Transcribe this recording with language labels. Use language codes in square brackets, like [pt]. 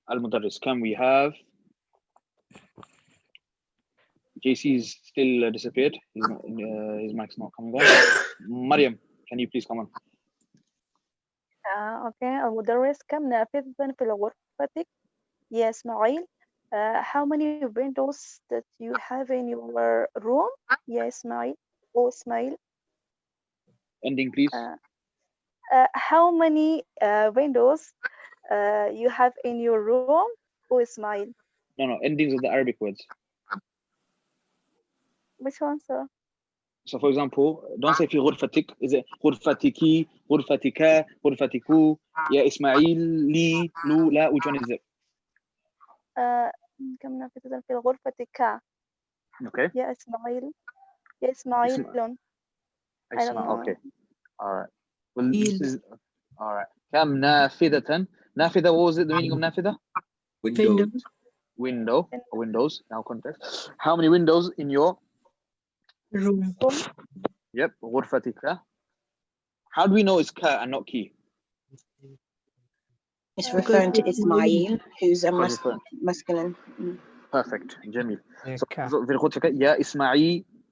[en] Al-Mudarris, can we have JC's still disappeared. His mic's not coming on. Mariam, can you please come on? Okay. [ar] المدرس كم نافذة في غرفتك يا إسماعيل? [en] How many windows that you have in your room [ar] يا إسماعيل? [en] Oh, Ismail. Ending, please. How many windows you have in your room? Oh, Ismail. No, endings of the Arabic words. Which one, sir? So, for example, don't say [ar] في غرفتك. Is it غرفتك, غرفتك, غرفتكو, يا إسماعيل, لي, لو, لا? [en] Which one is it? [ar] كم نافذة في غرفتك [en] Okay. [ar] يا إسماعيل. يا إسماعيل. [en] I don't know. Okay. All right. Well, this is all right. [ar] كم نافذة. [en] نافذة, what was it? The meaning of نافذة? Windows. Now context. How many windows in your room? Yep. غرفتك. How do we know it's ka and not ki? It's referring to Ismail, who's a masculine. Perfect. جميل. Yeah, [ar] So في غرفتك يا إسماعيل.